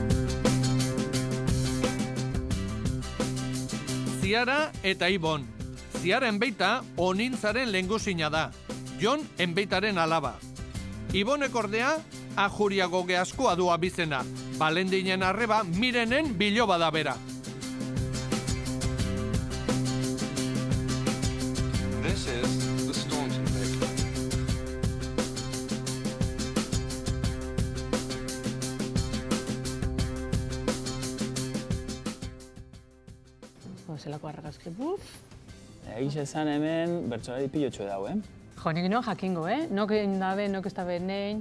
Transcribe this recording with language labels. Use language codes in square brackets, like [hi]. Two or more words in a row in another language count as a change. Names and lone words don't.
[eu] Ziara eta Ibon. Ziara enbeita Onintzaren lehengusina da. Jon enbeitaren alaba. Ibonek ordea Ajuriago geaskoa du abizena. Balendinen arreba Mirenen biloba da bera. [en] This is the Staunton Mix. [eu] Zelako argazki, buf. Egiz esan hemen bertsolari pilotxo dago, Jo, nik noa jakingo, Nok egin dabe, nok ez dabe nein.